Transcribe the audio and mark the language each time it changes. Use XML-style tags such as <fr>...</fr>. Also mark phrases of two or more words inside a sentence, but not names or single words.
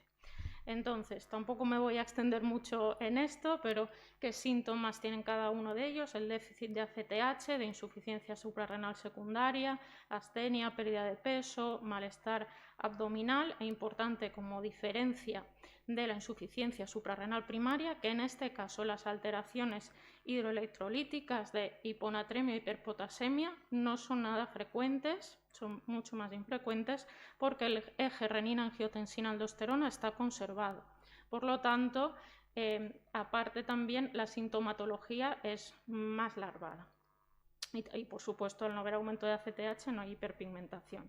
<es>Entonces, tampoco me voy a extender mucho en esto, pero ¿qué síntomas tienen cada uno de ellos? El déficit de ACTH, de insuficiencia suprarrenal secundaria, astenia, pérdida de peso, malestar abdominal e importante como diferencia de la insuficiencia suprarrenal primaria, que en este caso las alteraciones hidroelectrolíticas de hiponatremia e hiperpotasemia no son nada frecuentes, son mucho más infrecuentes porque el eje renina-angiotensina-aldosterona está conservado. Por lo tanto, aparte también la sintomatología es más larvada. Y por supuesto, al no haber aumento de ACTH no hay hiperpigmentación.</es>